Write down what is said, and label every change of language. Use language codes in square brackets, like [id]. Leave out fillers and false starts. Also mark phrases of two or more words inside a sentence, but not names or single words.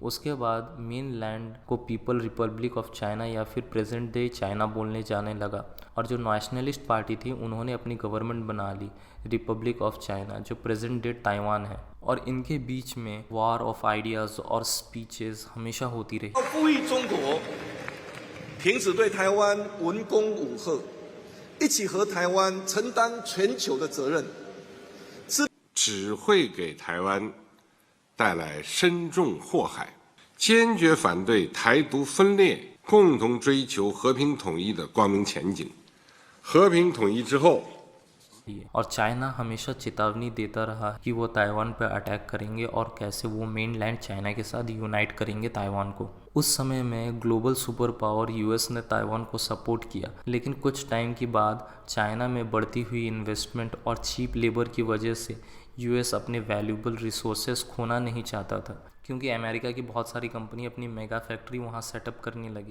[hi] उसके बाद मेन लैंड को पीपल रिपब्लिक ऑफ चाइना या फिर [en] present day China [hi] बोलने जाने लगा और जो [en] Nationalist Party [hi] थी उन्होंने अपनी गवर्नमेंट बना ली रिपब्लिक ऑफ चाइना, जो [en] present day Taiwan [hi] है। और इनके बीच में [en] war of ideas [hi] और स्पीचेस हमेशा होती रही। [zh] 呼吁中国停止对台湾文攻武吓，一起和台湾承担全球的责任。只会给台湾带来深重祸害，坚决反对台独分裂，共同追求和平统一的光明前景。和平统一之后， [hi] और चाइना हमेशा चेतावनी देता रहा कि वो ताइवान पर अटैक करेंगे और कैसे वो [en] mainland China [hi] के साथ यूनाइट करेंगे ताइवान को। उस समय में [en] global super power [hi] US ने ताइवान को सपोर्ट किया, लेकिन कुछ टाइम के बाद चाइना में बढ़ती हुई इन्वेस्टमेंट और [en] cheap labor [hi] की वजह से US अपने [en] valuable resources [hi] खोना नहीं चाहता था, क्योंकि अमेरिका की बहुत सारी कंपनी अपनी [en] mega factory [hi] वहाँ सेटअप करने लगी।